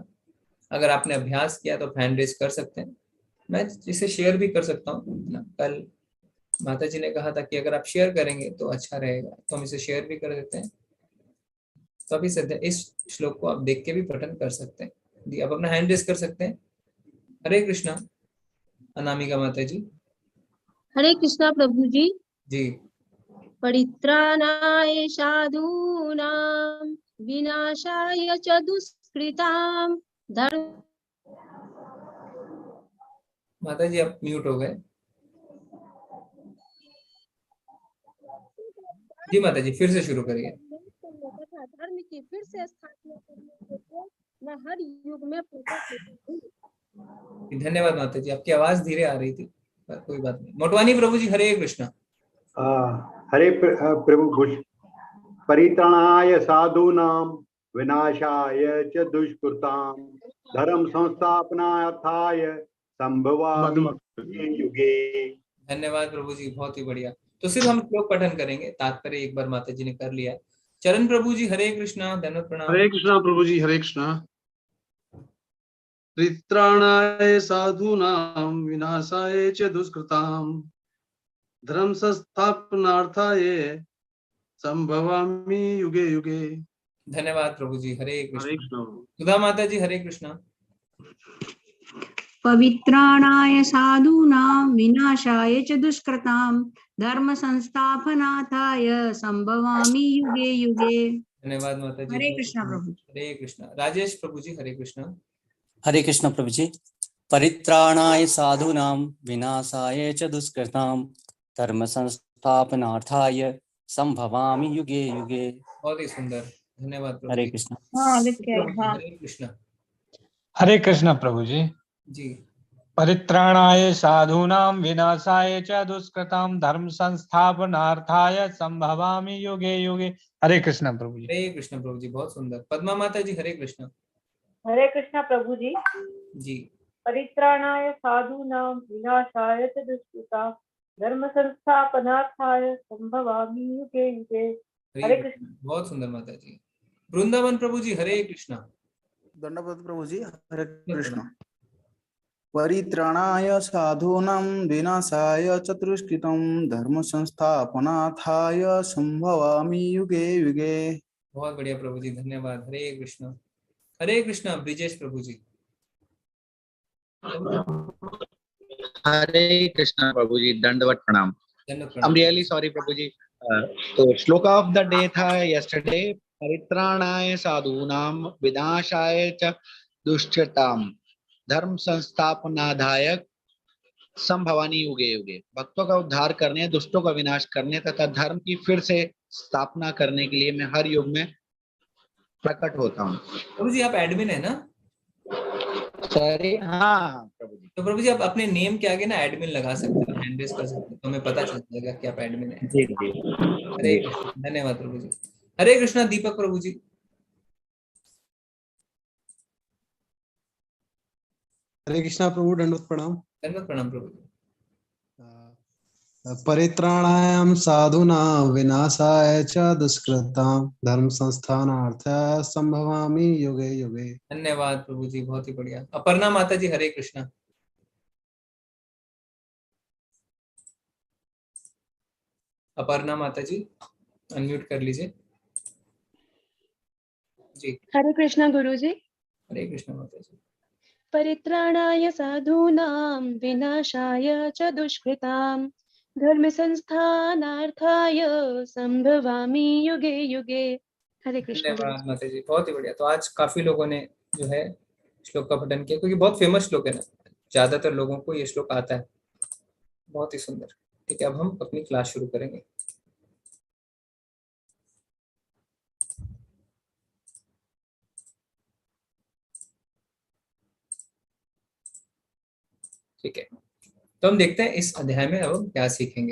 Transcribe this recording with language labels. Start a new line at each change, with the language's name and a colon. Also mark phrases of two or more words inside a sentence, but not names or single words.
Hindi: अगर आपने अभ्यास किया तो
English: hand raise
Hindi: कर सकते हैं, मैं इसे शेयर भी कर सकता हूँ। कल माता जी ने कहा था कि अगर आप शेयर करेंगे तो अच्छा रहेगा, तो हम इसे शेयर भी कर देते हैं। तो अभी इस श्लोक को आप देख के भी पठन कर सकते हैं। जी, आप अपना
English: hand raise
Hindi: कर सकते हैं। हरे कृष्णा। अनामिका माता जी। हरे कृष्णा प्रभु जी। जी।
Sanskrit: परित्राणाय साधूनां विनाशाय च दुष्कृतां धर्म।
Hindi: माता जी आप म्यूट हो गए। जी माता जी फिर से शुरू करिए। धर्म की फिर से स्थापना करने के लिए मैं हर युग में प्रकट होता हूँ। धन्यवाद माता जी, आपकी आवाज धीरे आ रही थी पर कोई बात नहीं। मोटवानी प्रभु जी हरे कृष्णा। हरे प्रभु।
Sanskrit: परित्राणाय साधूनां विनाशाय च दुष्कृतां धर्म संस्थापनार्थाय संभवामि युगे।
Hindi: धन्यवाद प्रभु जी, बहुत ही बढ़िया। तो सिर्फ हम श्लोक पठन करेंगे, तात्पर्य एक बार माता जी ने कर लिया। चरण प्रभु जी हरे कृष्णा। धन्यवाद प्रणाम। हरे कृष्णा प्रभु जी। हरे कृष्णा।
Sanskrit: परित्राणाय साधूनां विनाशाय च दुष्कृतां धर्म संस्थापनार्थाय संभवामि युगे युगे।
Hindi: धन्यवाद प्रभु जी। हरे हरे कृष्णा। कृष्णा। सुधा माता जी हरे कृष्णा।
Sanskrit: पवित्राणाय साधूनां विनाशाय च दुष्कृतां धर्म संस्थापनार्थाय संभवामि युगे युगे।
Hindi: धन्यवाद माता जी। हरे कृष्णा प्रभु। हरे कृष्णा। राजेश प्रभु जी हरे कृष्णा। हरे कृष्ण प्रभु जी।
Sanskrit: परित्राणाय साधूनां विनाशाय च दुष्कृतां धर्म संस्थापनार्थाय संभवामि युगे युगे।
Hindi: बहुत ही सुंदर, धन्यवाद प्रभु हरे जी। कृष्ण। हरे कृष्णा। हरे कृष्णा प्रभु जी। जी।
Sanskrit: परित्राणाय साधूनां विनाशाय च दुष्कृतां धर्म संस्थापनार्थाय संभवामि युगे युगे।
Hindi: हरे कृष्णा प्रभु जी। हरे कृष्णा प्रभु जी, बहुत सुंदर। पद्मा माता जी हरे कृष्णा। हरे कृष्णा प्रभु जी। जी।
Sanskrit: परित्राणाय साधूनां विनाशाय च दुष्कृतां धर्म संस्थापनार्थाय संभवामि युगे युगे।
Hindi: हरे कृष्ण। बहुत सुंदर माता जी। वृंदावन प्रभु जी हरे कृष्णा। दंडवत प्रभु जी। हरे कृष्ण।
Sanskrit: परित्राणाय साधूनां विनाशाय च दुष्कृतां धर्म संस्थापनार्थाय संभवामि युगे युगे।
Hindi: बहुत बढ़िया प्रभु जी, धन्यवाद। हरे कृष्णा। हरे कृष्णा। ब्रिजेश प्रभु जी। हरे कृष्णा प्रभु जी। दंडवत प्रणाम।
English: I'm really sorry
Hindi: प्रभु जी। तो श्लोका
English: of the day था yesterday,
Sanskrit: परित्राणाय साधूनां विनाशाय च दुष्कृतां धर्म संस्थापनार्थाय संभवामि युगे युगे।
Hindi: भक्तों का उद्धार करने, दुष्टों का विनाश करने तथा धर्म की फिर से स्थापना करने के लिए मैं हर युग में प्रकट होता हूँ। प्रभु जी आप एडमिन है ना? सॉरी, हाँ प्रभु जी। तो प्रभु जी आप अपने नेम के आगे ना एडमिन लगा सकते हैं,
English: hand raise
Hindi: कर सकते हैं, तो हमें पता चल जाएगा कि आप एडमिन है। जी जी हरे जी। कृष्ण, धन्यवाद प्रभु जी। हरे कृष्णा दीपक प्रभु जी। हरे कृष्णा प्रभु, दंडवत प्रणाम। धन्यवाद प्रणाम प्रभु जी।
Sanskrit: परित्राणाय साधूनां विनाशाय च दुष्कृतां धर्म संस्थानार्थाय संभवामि युगे युगे।
Hindi: धन्यवाद प्रभु जी, बहुत ही बढ़िया। अपर्णा माता जी हरे कृष्णा। अपर्णा माता जी अनम्यूट कर लीजिए जी। हरे कृष्णा गुरुजी। हरे कृष्णा माता जी।
Sanskrit: परित्राणाय साधूनां विनाशाय च दुष्कृतां धर्म संस्थानार्थाय संभवामि युगे युगे।
Hindi: हरे कृष्ण गुरुजी। धन्यवाद माता जी, बहुत ही बढ़िया। तो आज काफी लोगों ने जो है श्लोक का पठन किया, क्योंकि बहुत फेमस श्लोक है ना, ज्यादातर लोगों को ये श्लोक आता है। बहुत ही सुंदर। ठीक है, अब हम अपनी क्लास शुरू करेंगे। ठीक है, तो हम देखते हैं इस अध्याय में अब हम क्या सीखेंगे।